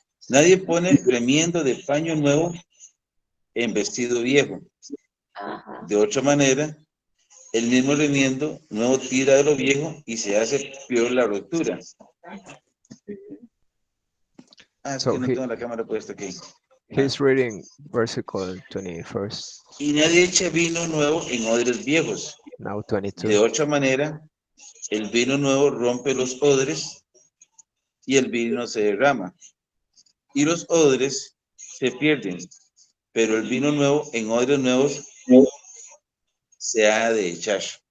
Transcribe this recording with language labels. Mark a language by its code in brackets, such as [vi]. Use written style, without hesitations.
[es] Nadie pone remiendo de paño nuevo en vestido viejo. De otra manera, el mismo remiendo nuevo tira de lo viejo y se hace peor la rotura. Es que no tengo la cámara puesta aquí. [en] He's reading versículo 21st. [es] Y nadie echa vino nuevo en odres viejos. [en] Now 22. [es] De otra manera, el vino nuevo rompe los odres y el vino se derrama. Y los odres se pierden, pero el vino nuevo en odres nuevos se ha de echar.